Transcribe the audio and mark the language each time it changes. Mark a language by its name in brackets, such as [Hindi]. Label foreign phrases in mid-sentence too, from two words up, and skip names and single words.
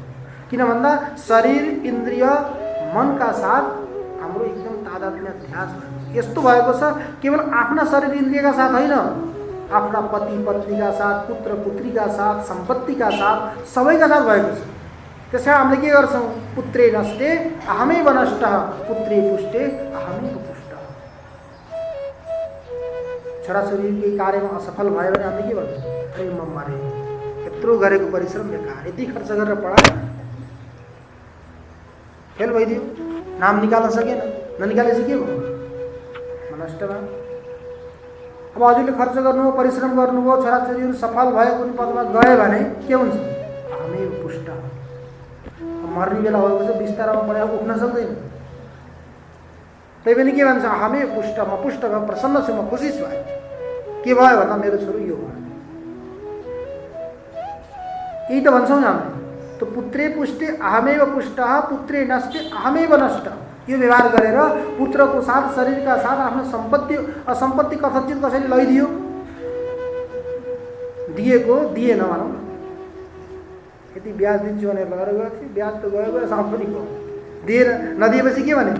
[Nepali] किन भन्दा शरीर, इन्द्रिय, मनका साथ हाम्रो एकदम तादात्म्य अध्यास भएको छ। यस्तो भएको छ केवल आफ्ना शरीर इन्द्रियका साथ होइन, आफ्ना पति पत्नीका साथ, पुत्र पुत्रीका साथ, सम्पत्तिका साथ, सबैका साथ भएको छ। त्यसै हामीले के गर्छौँ? [Sanskrit] पुत्रे नष्टे अहमेव नष्टः, पुत्रे पुष्टे अहमेव पुष्टः। [Nepali] छोराछोरी केही कार्यमा असफल भयो भने हामीले के भन्छौँ? अरे म मरे, यत्रो गरेको परिश्रम बेकार, यति खर्च गरेर पढायो, फेल भइदियो, नाम निकाल्न सकेन, ननिकालेपछि के भयो? नष्ट भयो। अब हजुरले खर्च गर्नुभयो, परिश्रम गर्नुभयो, छोराछोरीहरू सफल भयो, कुनै पदमा गयो भने के हुन्छ? हामी पुष्ट। मर्ने बेला भएपछि बिस्तारामा पढेर उठ्न सक्दैन, त्यही पनि के भन्छ? हामी पुष्ट, म पुष्ट भयो, प्रसन्न छु, म खुसी छु। के भयो भन्दा मेरो छोरो यो भयो, यही त भन्छौँ नि हामीले। [Sanskrit] त पुत्रे पुष्टे अहमेव पुष्ट, पुत्रे नष्टे अहमेव नष्ट। [Nepali] यो व्यवहार गरेर पुत्रको साथ, शरीरका साथ आफ्नो सम्पत्ति कथनचित कसैले लैदियो, दिएको दिएन भनौँ, यति ब्याज दिन्छु भनेर लगेर गएको थियो, ब्याज त गयो, सम्पत्ति गयो, दिएर नदिएपछि के भने?